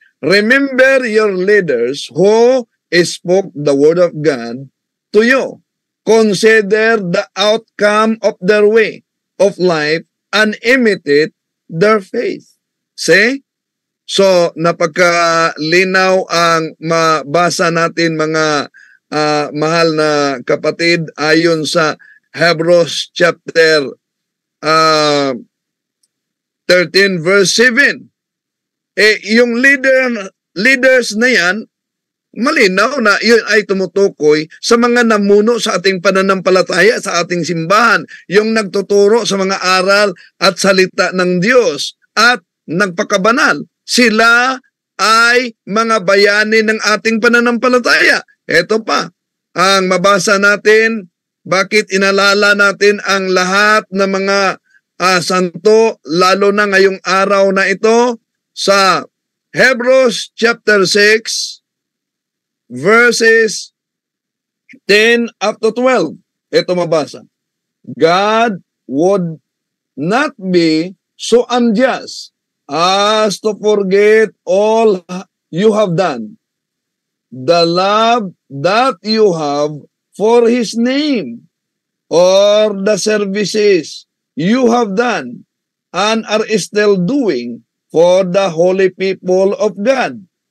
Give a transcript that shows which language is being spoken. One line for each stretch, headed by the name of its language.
English: Remember your leaders who spoke the word of God to you. Consider the outcome of their way of life and imitate their faith. See?
Filipino: So, napagkalinaw ang mabasa natin, mga mahal na kapatid, ayon sa Hebrews chapter 13 verse 7. Yung leaders na yan, malinaw na yun ay tumutukoy sa mga namuno sa ating pananampalataya, sa ating simbahan, yung nagtuturo sa mga aral at salita ng Diyos at nagpakabanal. Sila ay mga bayani ng ating pananampalataya. Ito pa, ang mabasa natin, bakit inalala natin ang lahat ng mga santo, lalo na ngayong araw na ito, sa Hebrews chapter 6, verses 10 up to 12. Ito mabasa.
English: God would not be so unjust as to forget all you have done, the love that you have for His name, or the services you have done and are still doing for the holy people of God.